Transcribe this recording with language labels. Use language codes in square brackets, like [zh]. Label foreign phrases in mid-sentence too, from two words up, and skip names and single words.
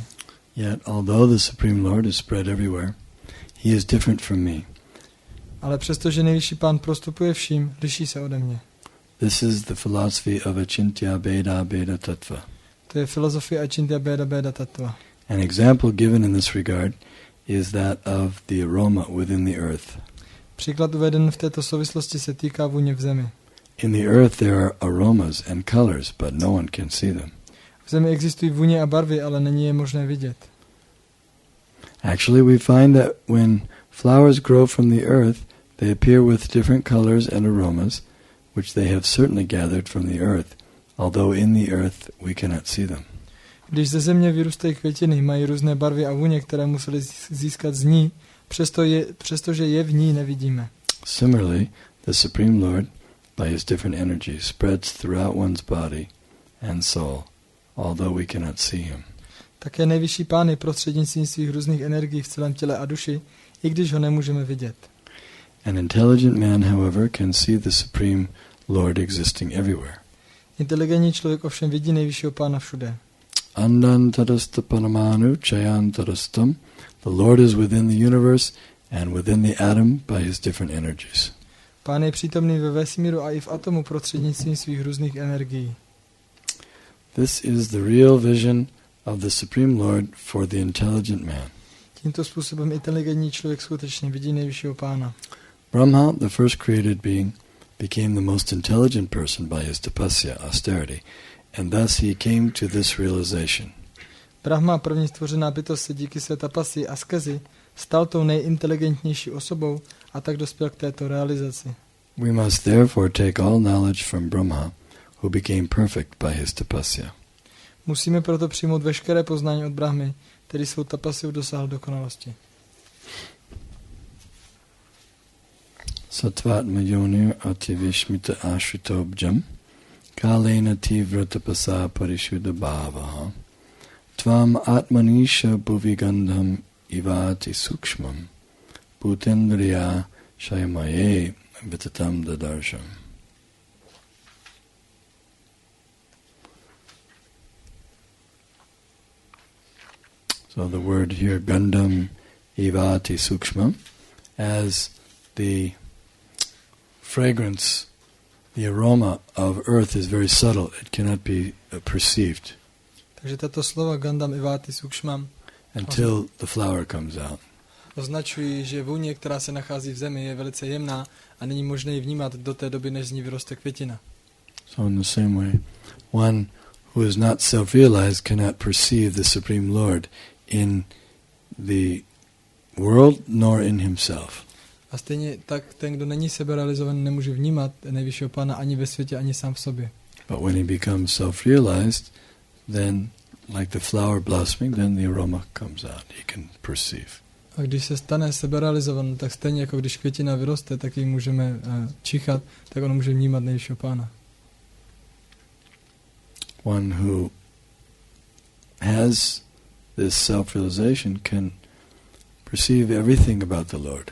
[en] Yet, although the Supreme Lord is spread everywhere, he is different from me. [cs] Ale přestože nejvyšší pán prostupuje vším, liší se ode mě. [en] This is the philosophy of Achintya Bheda Bheda Tattva. [cs] To je filozofie Achintya Bheda Bheda Tattva. [en] An example given in this regard is that of the aroma within the earth. [cs] Příklad uveden v této souvislosti se týká vůně v zemi. [en] In the earth there are aromas and colors, but no one can see them. [cs] V zemi existují vůně a barvy, ale není je možné vidět. [en] Actually, we find that when flowers grow from the earth, they appear with different colors and aromas, which they have certainly gathered from the earth, although in the earth we cannot see them. [cs] Když ze země vyrůstají květiny, mají různé barvy a vůně, které museli získat z ní, přestože je v ní nevidíme. [en] Similarly, the Supreme Lord, by his different energies, spreads throughout one's body and soul, although we cannot see him. [cs] Také nejvyšší pán je prostřednictvím svých různých energií v celém těle a duši, i když ho nemůžeme vidět. [en] An intelligent man, however, can see the Supreme Lord existing everywhere. [cs] Inteligentní člověk ovšem vidí nejvyššího pána všude. [sa] अण्डान्तरस्थ परमाणु चयान्तरस्थम्. [en] The Lord is within the universe and within the atom by his different energies. [cs] Pán je přítomný ve vesmíru a i v atomu prostřednictvím svých různých energií. [en] This is the real vision of the Supreme Lord for the intelligent man. [cs] Tímto způsobem inteligentní člověk skutečně vidí nejvyššího pána. [en] Brahma, the first created being, became the most intelligent person by his tapasya, austerity, and thus he came to this realization. [cs] Brahma, první stvořená bytost, se díky své tapasy a askezi stal tou nejinteligentnější osobou a tak dospěl k této realizaci. [en] We must therefore take all knowledge from Brahma, who became perfect by his tapasya. [cs] Musíme proto přijmout veškeré poznání od Brahmy, který svou tapasiu dosáhl dokonalosti. [sa] सत्त्वात्मा योनिर् अतिविस्मित आश्रितोऽब्जम् कालेन तीव्र तपसा परिशुद्ध भावः त्वाम् आत्मनीश भुविगन्धम् इवाति सूक्ष्मम् भूतेन्द्रिय शयमये विततम् ददर्शम्. [en] So the word here, [sa] गन्धम् इवाति सूक्ष्मम्, [en] as the fragrance, the aroma of earth is very subtle. It cannot be perceived. [cs] Takže tato slova [sa] गन्धम् इवाति सूक्ष्मम् [en] until the flower comes out. [cs] Označují, že vůně, která se nachází v zemi, je velice jemná a není možné ji vnímat do té doby, než z ní vyroste květina. [en] So in the same way, one who is not self-realized cannot perceive the Supreme Lord in the world nor in himself. [cs] A stejně tak ten, kdo není seberealizovaný, nemůže vnímat nejvyššího Pána ani ve světě, ani sám v sobě. [en] But when he becomes self-realized, then, like the flower blossoming, then the aroma comes out. He can perceive. [cs] A když se stane seberealizovaný, tak stejně jako když květina vyroste, tak ji můžeme čichat, tak on může vnímat nejvyššího Pána. [en] One who has this self-realization can perceive everything about the Lord.